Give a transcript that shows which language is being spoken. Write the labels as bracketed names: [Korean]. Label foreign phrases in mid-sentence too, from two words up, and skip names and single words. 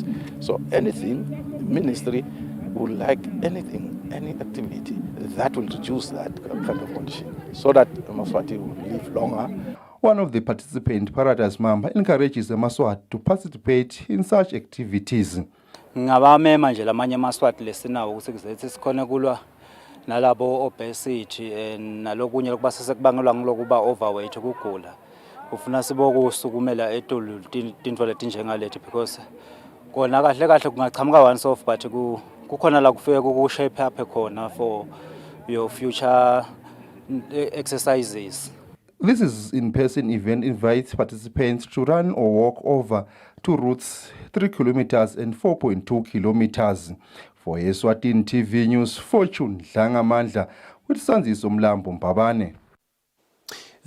[English] So anything, the ministry would like anything, any activity that will reduce that kind of condition so that Eswatini will live longer. One of the participants, Paradise Mamba, encourages the Maswati to participate in such activities. [Swati] Ngabamema nje lamanye amaswati lesinawo ukuthi kuzethe sikhona kulwa nalabo obesity nalokunye lokuba sesekubangelwa ngilokuba overweight ukugula. Ufuna sibokusukumela etulu tinto letinjengaleti because kona kahle kahle kungachamuka [English] once off [Swati] but kukhona la kufike ku [English] shape up [Swati] khona [English] for your future exercises. This is in-person event invites participants to run or walk over 2 routes, 3 kilometers and 4.2 kilometers. For Eswatini TV News, Fortune Dlangamandla with Sanziso Mlambo Mbabane.